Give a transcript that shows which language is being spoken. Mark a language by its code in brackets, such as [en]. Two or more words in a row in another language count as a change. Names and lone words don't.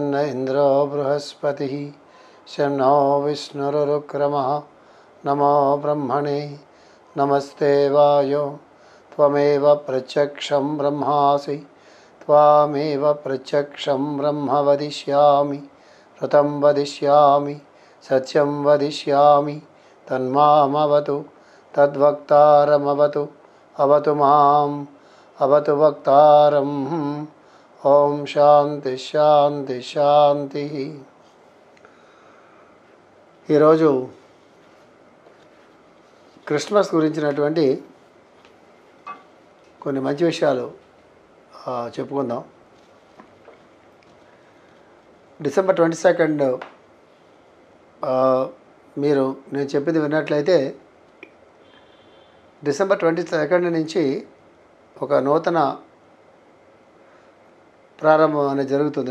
[sa] न इंद्रो बृहस्पतिः शं नो विष्णुरुक्रमः नमो ब्रह्मणे नमस्ते वायो त्वमेव प्रत्यक्षं ब्रह्मासि त्वामेव प्रत्यक्षं ब्रह्म वदिष्यामि ऋतं वदिष्यामि सत्यं वदिष्यामि तन्मामवतु तद्वक्तारमवतु अवतु माम् अवतु वक्तारम्। ओम శాంతి శాంతి శాంతి। [te] ఈరోజు క్రిస్మస్ గురించినటువంటి కొన్ని మంచి విషయాలు చెప్పుకుందాం। డిసెంబర్ 22 మీరు నేను చెప్పింది విన్నట్లయితే డిసెంబర్ 22 నుంచి ఒక నూతన ప్రారంభం అనేది జరుగుతుంది।